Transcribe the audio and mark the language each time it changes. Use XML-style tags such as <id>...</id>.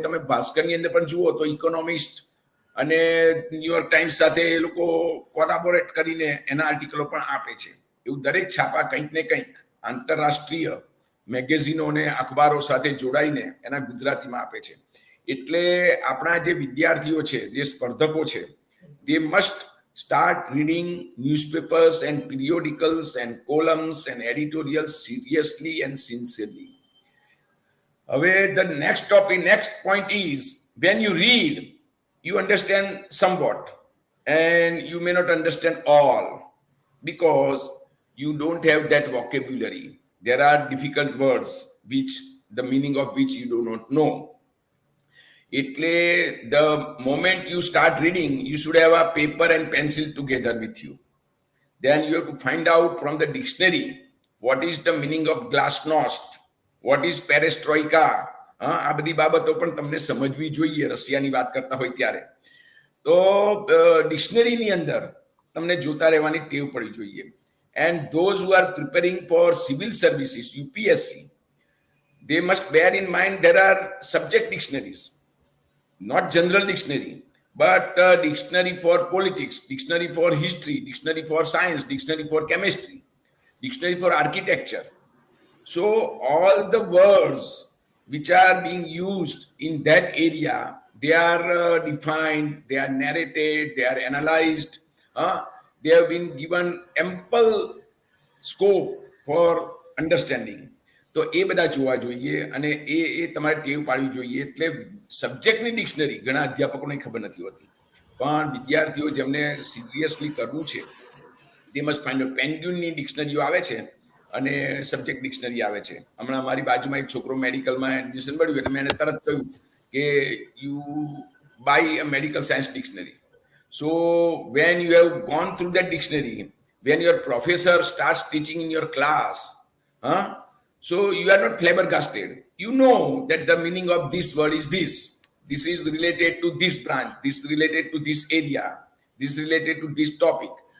<gu>તમે ભાસ્કરની અંદર પણ જુઓ તો ઇકોનોમિસ્ટ અને ન્યુયોર્ક ટાઈમ્સ સાથે એ લોકો કોલાબોરેટ કરીને એના આર્ટિકલો પણ આપે છે. એવું દરેક છાપા કંઈક ને કંઈક આંતરરાષ્ટ્રીય મેગેઝિનો અને અખબારો સાથે જોડાઈને એના ગુજરાતીમાં આપે છે. એટલે આપણા જે વિદ્યાર્થીઓ છે, જે સ્પર્ધકો છે,</gu> <en>they must start reading newspapers and periodicals and columns and editorials seriously and sincerely.</en> <gu>હવે</gu> <en>the next point is, when you read, you understand somewhat and you may not understand all because you don't have that vocabulary. There are difficult words which the meaning of which you do not know.</en> <gu>એટલે</gu> <en>the moment you start reading, you should have a paper and pencil together with you. Then you have to find out from the dictionary what is the meaning of glasnost, what is perestroika.</en> <gu>આ બધી બાબતો પણ તમને સમજવી જોઈએ રશિયાની વાત કરતા હોય ત્યારે. તો ડિક્શનરીની અંદર તમને જોતા રહેવાની ટેવ પડી જોઈએ.</gu> <en>And those who are preparing for civil services, UPSC, they must bear in mind there are subject dictionaries, not general dictionary, but dictionary for politics, dictionary for history, dictionary for science, dictionary for chemistry, dictionary for architecture. So all the words which are being used in that area, they are defined, they are narrated, they are analyzed. They have been given ample scope for understanding.</en> <gu>તો એ બધા જોવા જોઈએ અને એ તમારે ટેવ પાડવી જોઈએ. એટલે સબ્જેક્ટની ડિક્શનરી ઘણા અધ્યાપકોને ખબર નથી હોતી, પણ વિદ્યાર્થીઓ જેમને સિરિયસલી કરવું છે,</gu> <en>they must find out.</en> <gu>પેન્ગ્યુનની ડિક્શનરીઓ આવે છે અને સબ્જેક્ટ ડિક્શનરી આવે છે. હમણાં મારી બાજુમાં એક છોકરો મેડિકલમાં એડમિશન મળ્યું એટલે મેં એને તરત કહ્યું કે</gu> <en>You buy a medical science dictionary. So when you have gone through that dictionary, when your professor starts teaching in your class, so you are not flabbergasted. You know that the meaning of this word is this. This is related to this branch, this related to this area, this related to this topic.</en>